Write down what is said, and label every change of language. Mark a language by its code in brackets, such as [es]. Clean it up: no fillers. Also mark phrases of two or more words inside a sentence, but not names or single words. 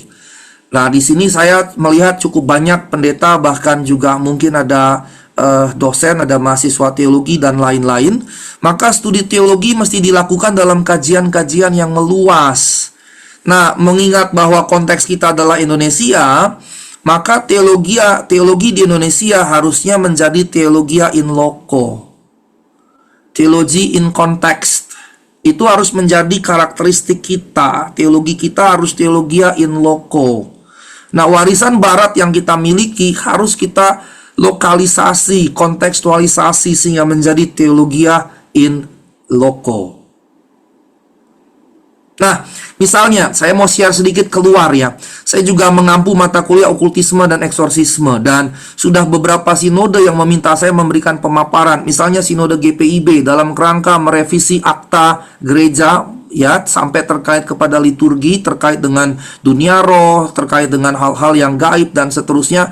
[id] Nah, di sini saya melihat cukup banyak pendeta, bahkan juga mungkin ada dosen, ada mahasiswa teologi, dan lain-lain. Maka studi teologi mesti dilakukan dalam kajian-kajian yang meluas. Nah, mengingat bahwa konteks kita adalah Indonesia, maka teologi di Indonesia harusnya menjadi teologia [la] in loco. [id] Teologi [en] in context. [id] Itu harus menjadi karakteristik kita. Teologi kita harus teologia [la] in loco. [id] Nah, warisan barat yang kita miliki harus kita lokalisasi, kontekstualisasi sehingga menjadi teologia [la] in loco. [id] Nah, misalnya saya mau share sedikit keluar ya. Saya juga mengampu mata kuliah okultisme dan eksorsisme, dan sudah beberapa sinode yang meminta saya memberikan pemaparan. Misalnya sinode GPIB dalam kerangka merevisi akta gereja ya, sampai terkait kepada liturgi, terkait dengan dunia roh, terkait dengan hal-hal yang gaib dan seterusnya.